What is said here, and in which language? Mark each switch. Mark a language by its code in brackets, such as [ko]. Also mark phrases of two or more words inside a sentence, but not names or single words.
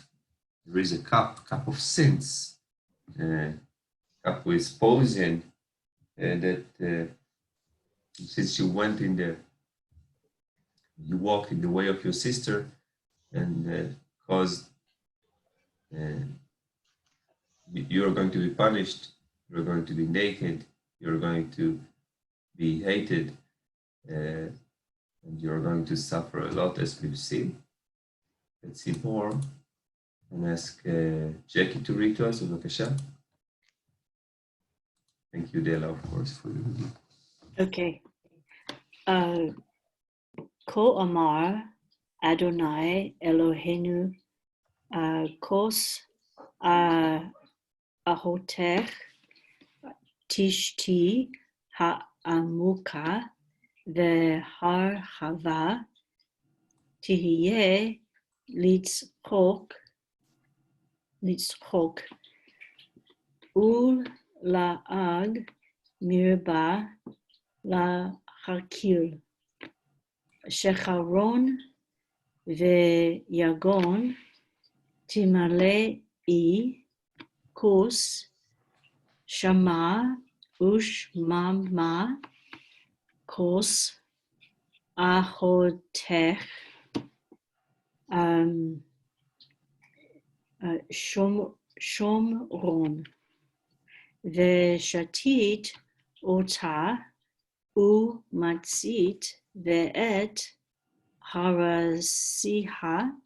[en] There is a cup of sins, cup with poison, that since you walked in the way of your sister and caused, you're going to be punished, you're going to be naked, you're going to be hated, and you're going to suffer a lot, as we've seen. Let's see more. And ask Jackie to read to us, בבקשה. Thank you, Dela, of course, for the review. [he] Okay. כה אמר אדוני אלוהינו כוס אחותך תשתי העמוקה והרחבה תהיה לצחוק ול לעג מרבה להכיל שכרון ויגון תמלאי כוס שמע ושממה כוס אחותך שומרון ושתית אותה ומצית ואת הרסיha